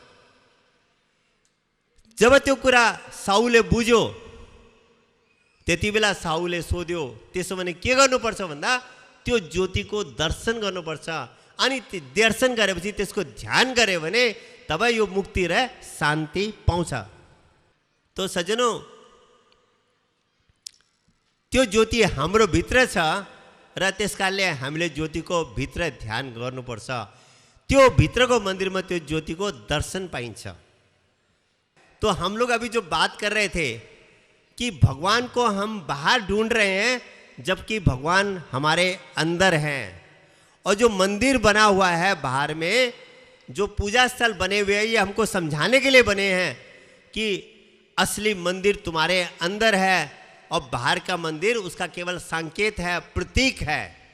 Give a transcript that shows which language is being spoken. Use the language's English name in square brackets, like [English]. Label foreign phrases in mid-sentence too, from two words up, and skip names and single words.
[Nepali] जब त्यो कुरा साहुले बुझ्यो, त्यति बेला साहुले सोध्यो, त्यसो भने के गर्नुपर्छ भन्दा, त्यो ज्योतिको दर्शन गर्नुपर्छ। अनि दर्शन गरेपछि त्यसको ध्यान गऱ्यो भने तब यो मुक्ति र शान्ति पाउँछ। [Hindi] तो सज्जनों, [Nepali] त्यो ज्योति हाम्रो भित्र छ र त्यसकारणले हामीले ज्योतिको भित्र ध्यान गर्नुपर्छ। त्यो भित्रको मन्दिरमा त्यो ज्योतिको दर्शन पाइन्छ। [Hindi] तो हम लोग अभी जो बात कर रहे थे कि भगवान को हम बाहर ढूंढ रहे हैं, जबकि भगवान हमारे अंदर हैं। और जो मंदिर बना हुआ है बाहर में, जो पूजा स्थल बने हुए हैं, ये हमको समझाने के लिए बने हैं कि असली मंदिर तुम्हारे अंदर है और बाहर का मंदिर उसका केवल संकेत है, प्रतीक है।